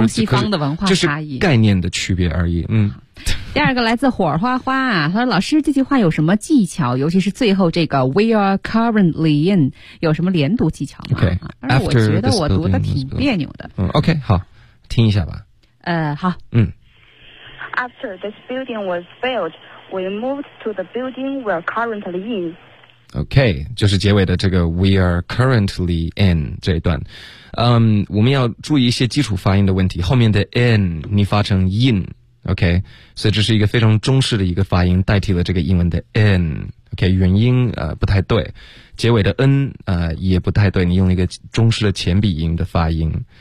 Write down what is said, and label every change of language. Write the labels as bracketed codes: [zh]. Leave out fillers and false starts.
[zh] 东西方的文化差异、就是、概念的区别而已。第二个来自火花花啊，他说老师这句话有什么技巧，尤其是最后这个 [en] We are currently。 [zh] Lean 有什么连读技巧吗 [en] ？OK， after [zh] 我觉得我读的挺别扭的。 OK， 好，听一下吧。好。 [en] After this building was built, we moved to the building we're currently in. [zh] OK， 就是结尾的这个 [en] we are currently in [zh] 这一段。我们要注意一些基础发音的问题，后面的 in 你发成 in。 OK， 所以这是一个非常中式的一个发音，代替了这个英文的 n。 OK， 元音不太对，结尾的 n 也不太对，你用了一个中式的前鼻音的发音。